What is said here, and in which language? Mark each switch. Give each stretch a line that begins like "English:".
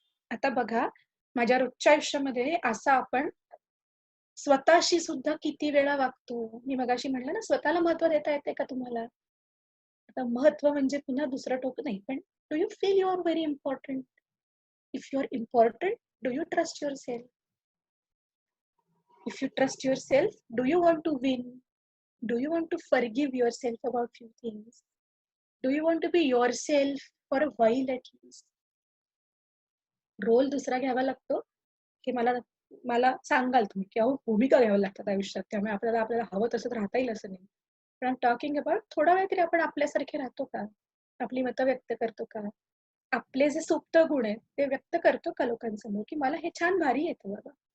Marathi: आता बघा माझ्या रोजच्या आयुष्यामध्ये असं आपण स्वतःशी सुद्धा किती वेळा वागतो. मी मगाशी म्हटलं ना, स्वतःला महत्व देता येते का तुम्हाला. आता महत्व म्हणजे पुन्हा दुसरं टोक नाही, पण
English: Do you feel you are very important. If you are important, do you trust your self. If you trust your self, do you want to win. Do you want to forgive yourself about few things? Do you want to be yourself for a while at least?
Marathi: Role दुसरा घ्यावा लागतो, की मला मला सांगाल तुम्ही किंवा भूमिका घ्याव्या लागतात आयुष्यात. त्यामुळे आपल्याला हवं तसंच राहता येईल असं नाही. पण
English: talking about
Marathi: थोडा वेळ तरी आपण आपल्यासारखे राहतो का? आपली मतं व्यक्त करतो का? आपले जे सुप्त गुण आहेत ते व्यक्त करतो का लोकांसमोर, की मला हे छान भारी येतं बाबा.